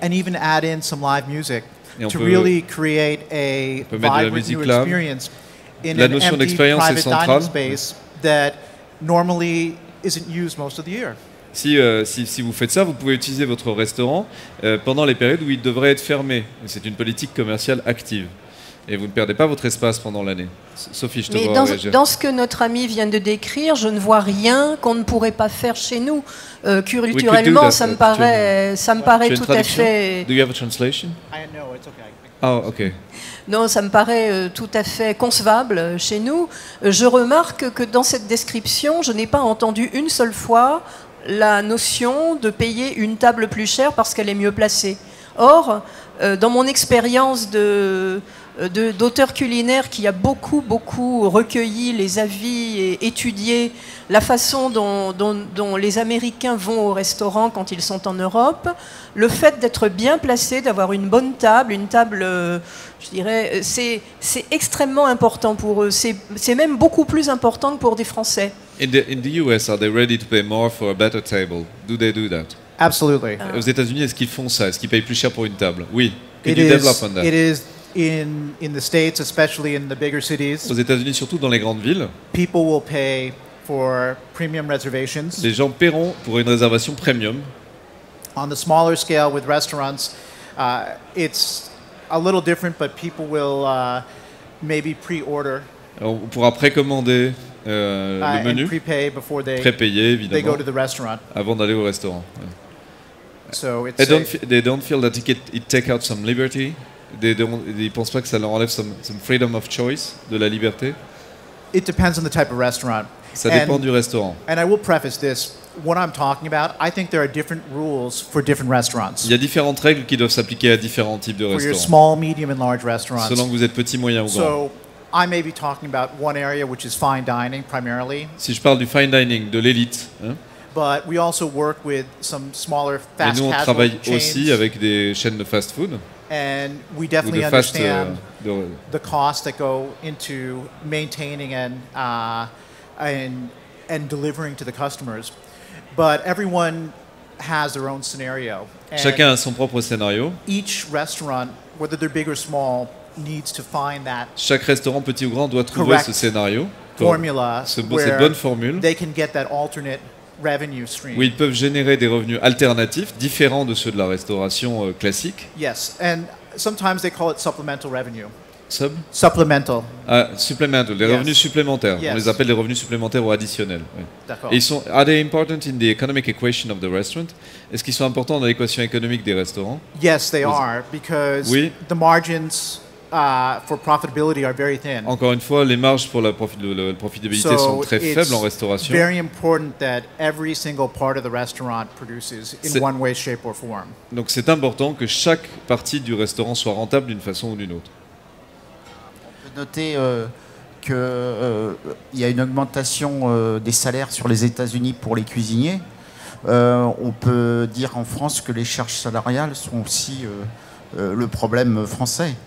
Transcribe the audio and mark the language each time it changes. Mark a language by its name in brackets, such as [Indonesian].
[English] And even add in some live music to really create a vibrant new experience in an empty private dining space that normally isn't used most of the year. [French] Si vous faites ça, vous pouvez utiliser votre restaurant pendant les périodes où il devrait être fermé. C'est une politique commerciale active. Et vous ne perdez pas votre espace pendant l'année. Sophie, je te vois réagir. Dans ce que notre ami vient de décrire, je ne vois rien qu'on ne pourrait pas faire chez nous. Culturellement, ça me paraît tout à fait... [English] Do you have a translation? No, it's okay. Oh, okay. [French] Non, ça me paraît tout à fait concevable chez nous. Je remarque que dans cette description, je n'ai pas entendu une seule fois la notion de payer une table plus chère parce qu'elle est mieux placée. Or, dans mon expérience d'auteur culinaire qui a beaucoup recueilli les avis et étudié la façon dont les Américains vont au restaurant quand ils sont en Europe, le fait d'être bien placé, d'avoir une bonne table, je dirais, c'est extrêmement important pour eux. C'est même beaucoup plus important que pour des Français. [English] In the US, are they ready to pay more for a better table? Do they do that? Absolutely. [French] Aux États-Unis, est-ce qu'ils font ça? Est-ce qu'ils payent plus cher pour une table? [English] Oui. Can you develop on that? It is in the States, especially in the bigger cities. [French] Aux États-Unis, surtout dans les grandes villes. [English] People will pay for premium reservations. [French] Les gens paieront pour une réservation premium. [English] On the smaller scale with restaurants, it's a little different, but people will maybe pre-order. [French] On pourra précommander le menu, prépayer évidemment, avant d'aller au restaurant. [English] So they don't feel that it take out some liberty. [French] Ils pensent pas que ça leur enlève [English] some freedom of choice, [French] de la liberté. [English] It depends on the type of restaurant. [French] Ça dépend du restaurant. [English] And I will preface this. What I'm talking about, I think there are different rules for different restaurants. [French] Il y a différentes règles qui doivent s'appliquer à différents types de restaurants. [English] For your small, medium, and large restaurants. [French] Selon que vous êtes petit, moyen ou grand. [English] So I may be talking about one area which is fine dining primarily. [French] Si je parle du fine dining, de l'élite. [English] But we also work with some smaller fast casual chains. [French] Et nous, on travaille aussi avec des chaînes de fast-food. [English] And we definitely understand the costs that go into maintaining and delivering to the customers. But everyone has their own scenario. [French] Chacun a son propre scénario. [English] Each restaurant, whether they're big or small, needs to find that. [French] Chaque restaurant, petit ou grand, doit trouver ce scénario, cette bonne formule. [English] They can get that alternate revenue stream. [French] Où ils peuvent générer des revenus alternatifs, différents de ceux de la restauration classique. [English] Yes, and sometimes they call it supplemental revenue. Supplemental. [French] Supplemental, les revenus supplémentaires. On les appelle les revenus supplémentaires ou additionnels. Oui. D'accord. [English] Are they important in the economic equation of the restaurant? [French] Est-ce qu'ils sont importants dans l'équation économique des restaurants? [English] Yes, they are, because the margins for profitability are very thin. [French] Encore une fois, les marges pour la profitabilité sont très faibles en restauration. [English] Very important that every single part of the restaurant produces in one way, shape or form. [French] Donc c'est important que chaque partie du restaurant soit rentable d'une façon ou d'une autre. On peut noter qu'il y a une augmentation des salaires sur les États-Unis pour les cuisiniers. On peut dire en France que les charges salariales sont aussi le problème français.